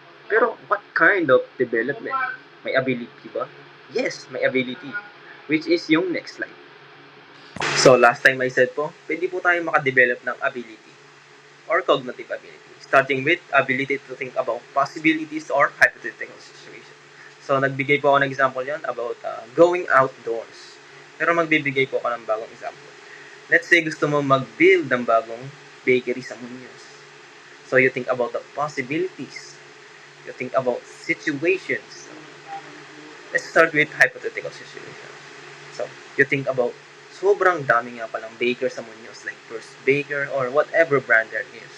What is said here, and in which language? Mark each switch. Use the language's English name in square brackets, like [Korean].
[English] Pero, what kind of development? [Filipino] May ability ba? [English] Yes, [Filipino] may ability. [English] Which is yung next slide. So, last time I said po, [Filipino] pwede po tayo makadevelop ng [English] ability or cognitive ability. Starting with ability to think about possibilities or hypothetical situation. [Filipino] So, nagbigay po ako ng example yan about going outdoors. Pero magbibigay po ako ng bagong example. [English] Let's say [Filipino] gusto mo mag-build ng bagong bakery sa Muñoz. [English] So, you think about the possibilities. You think about situations. Let's start with hypothetical situation. So, you think about [Filipino] sobrang dami nga palang baker sa Muñoz, [English] like First Baker or whatever brand there is.